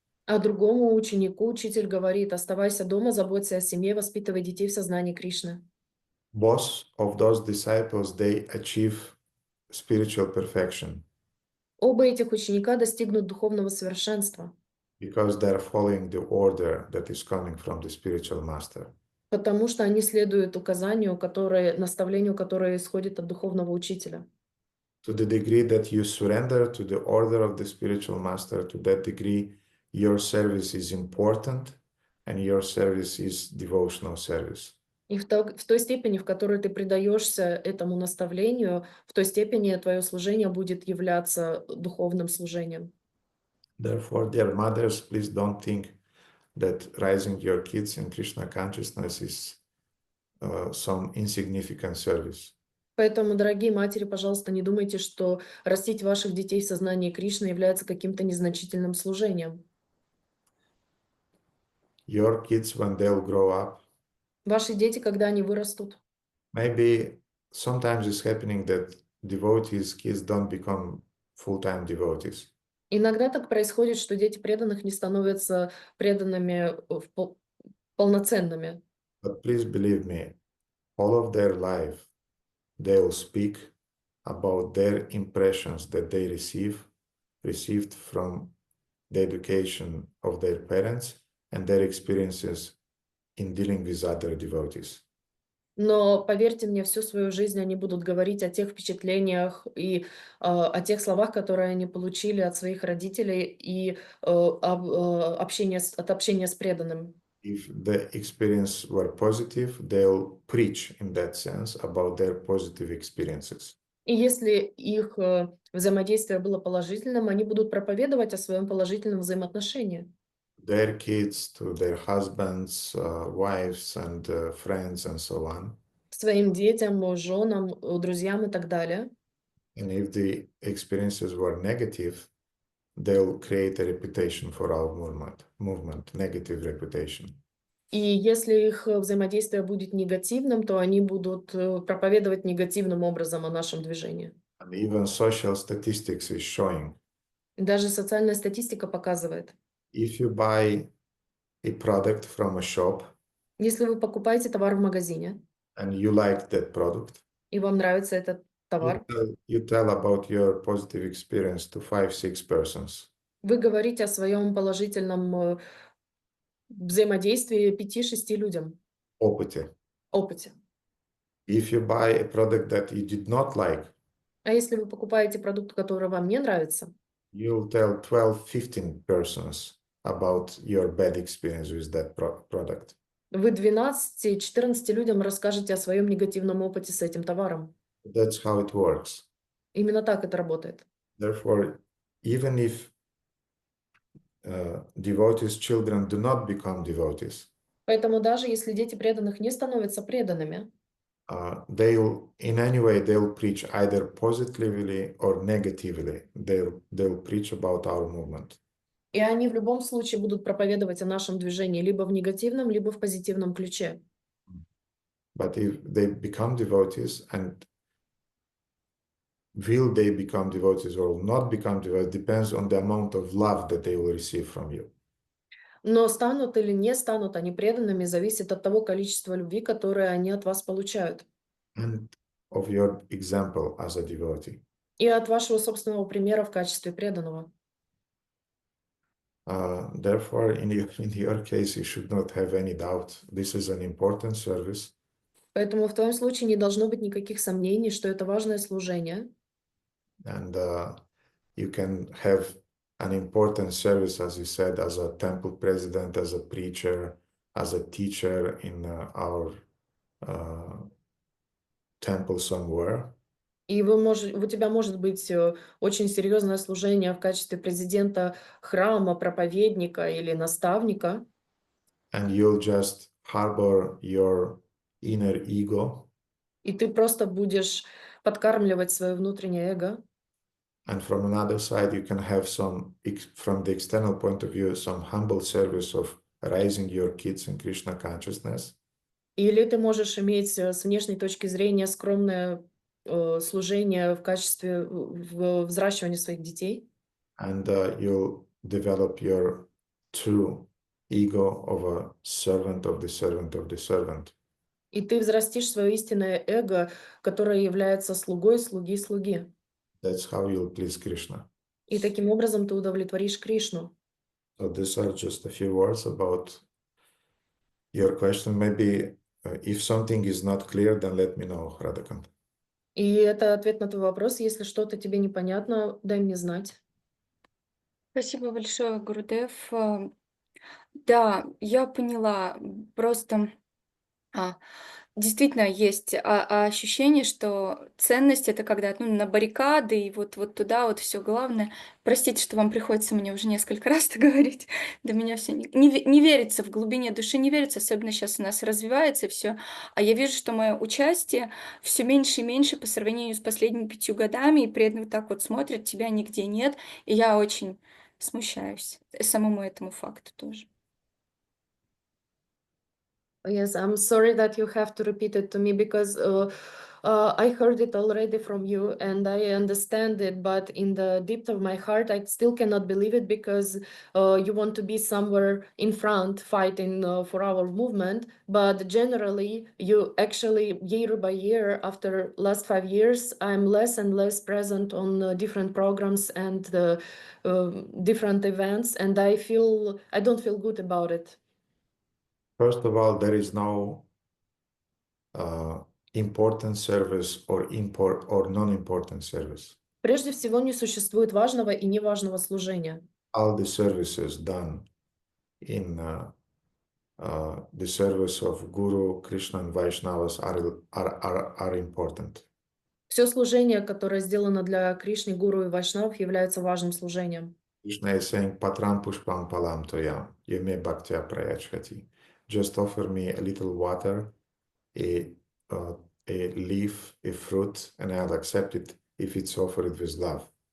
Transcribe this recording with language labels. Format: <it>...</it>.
<ru>А другому ученику учитель говорит, оставайся дома, заботься о семье, воспитывай детей в сознании Кришны.</ru> <en>Both of those disciples, they achieve spiritual perfection</en> <ru>Оба этих ученика достигнут духовного совершенства,</ru> <en>because they're following the order that is coming from the spiritual master.</en> <ru>потому что они следуют указанию, наставлению, которое исходит от духовного учителя.</ru> <en>To the degree that you surrender to the order of the spiritual master, to that degree, your service is important and your service is devotional service.</en> <ru>И в той степени, в которой ты предаешься этому наставлению, в той степени твое служение будет являться духовным служением.</ru> <en>Therefore, dear mothers, please don't think that raising your kids in Krishna consciousness is some insignificant service.</en> <ru>Поэтому, дорогие матери, пожалуйста, не думайте, что растить ваших детей в сознании Кришны является каким-то незначительным служением.</ru> <en>Your kids, when they'll grow up,</en> <ru>Ваши дети, когда они вырастут,</ru> <en>maybe sometimes it's happening that devotees' kids don't become full-time devotees.</en> <ru>иногда так происходит, что дети преданных не становятся преданными полноценными.</ru> <en>But please believe me, all of their life, they'll speak about their impressions that they received from the education of their parents and their experiences in dealing with other devotees.</en> <ru>Но поверьте мне, всю свою жизнь они будут говорить о тех впечатлениях и о тех словах, которые они получили от своих родителей и от общения с преданным.</ru> <en>If the experience were positive, they'll preach in that sense about their positive experiences.</en> <ru>И если их взаимодействие было положительным, они будут проповедовать о своем положительном взаимоотношении.</ru> <en>Their kids, to their husbands, wives, and friends, and so on.</en> <ru>Своим детям, женам, друзьям и так далее.</ru> <en>And if the experiences were negative, they'll create a reputation for our movement, negative reputation.</en> <ru>И если их взаимодействие будет негативным, то они будут проповедовать негативным образом о нашем движении.</ru> <en>And even social statistics is showing.</en> <ru>Даже социальная статистика показывает,</ru> <en>If you buy a product from a shop,</en> <ru>если вы покупаете товар в магазине,</ru> <en>and you like that product,</en> <ru>и вам нравится этот товар,</ru> <en>you tell about your positive experience to 5-6 persons.</en> <ru>вы говорите о своем положительном взаимодействии 5-6 людям, Опыте. опыте.</ru> <en>If you buy a product that you did not like,</en> <ru>А если вы покупаете продукт, который вам не нравится,</ru> <en>you'll tell 12-15 persons about your bad experience with that product.</en> <ru>вы 12-14 людям расскажете о своем негативном опыте с этим товаром.</ru> <en>That's how it works.</en> <ru>Именно так это работает.</ru> <en>Therefore, even if devotees' children do not become devotees,</en> <ru>Поэтому даже если дети преданных не становятся преданными,</ru> <en>they'll in any way they'll preach either positively or negatively. They'll preach about our movement.</en> <ru>и они в любом случае будут проповедовать о нашем движении либо в негативном, либо в позитивном ключе.</ru> <en>But if they become devotees, and will they become devotees or will not become devotees depends on the amount of love that they will receive from you.</en> <ru>Но станут или не станут они преданными, зависит от того количества любви, которое они от вас получают.</ru> <en>And of your example as a devotee.</en> <ru>И от вашего собственного примера в качестве преданного.</ru> <en>Therefore, in your case, you should not have any doubt. This is an important service.</en> <ru>Поэтому в твоем случае не должно быть никаких сомнений, что это важное служение.</ru> <en>And you can have an important service, as you said, as a temple president, as a preacher, as a teacher in our temple somewhere.</en> <ru>И у тебя может быть очень серьезное служение в качестве президента храма, проповедника или наставника.</ru> <en>And you'll just harbor your inner ego.</en> <ru>И ты просто будешь подкармливать свое внутреннее эго.</ru> <en>And from another side, you can have some, from the external point of view, some humble service of raising your kids in Krishna consciousness.</en> <ru>Или ты можешь иметь с внешней точки зрения скромное служение в качестве взращивания своих детей.</ru> <en>And you'll develop your true ego of a servant of the servant of the servant.</en> <ru>И ты взрастишь свое истинное эго, которое является слугой слуги слуги.</ru> <en>That's how you'll please Krishna.</en> <ru>И таким образом ты удовлетворишь Кришну.</ru> <en>So these are just a few words about your question. Maybe if something is not clear, then let me know, Radhakant.</en> <ru>И это ответ на твой вопрос. Если что-то тебе непонятно, дай мне знать. Спасибо большое, Гурудев. Да, я поняла. Просто действительно есть ощущение, что ценность это когда на баррикады и вот туда вот все главное. Простите, что вам приходится мне уже несколько раз это говорить. До меня все не верится в глубине души, не верится, особенно сейчас у нас развивается все. А я вижу, что мое участие все меньше и меньше по сравнению с последними 5 годами, и при этом вот так вот смотрят, тебя нигде нет. И я очень смущаюсь самому этому факту тоже.</ru> <en>Yes, I'm sorry that you have to repeat it to me because I heard it already from you and I understand it, but in the depth of my heart, I still cannot believe it because you want to be somewhere in front fighting for our movement. But generally, you actually, year by year, after last 5 years, I'm less and less present on different programs and different events, and I don't feel good about it. First of all, there is no important service or non-important service.</en> <ru>Прежде всего, не существует важного и неважного служения.</ru> <en>All the services done in the service of Guru, Krishna and Vaishnavas are important.</en> <ru>Все служение, которое сделано для Кришны, Гуру и Вайшнав, является важным служением.</ru> <en>Krishna is saying,</en> <sa>Patram pushpam palam toyam, yeme bhaktya prayachhati.</sa> <en>Just offer me a little water, a leaf, a fruit, and I'll accept it if it's offered with love.</en>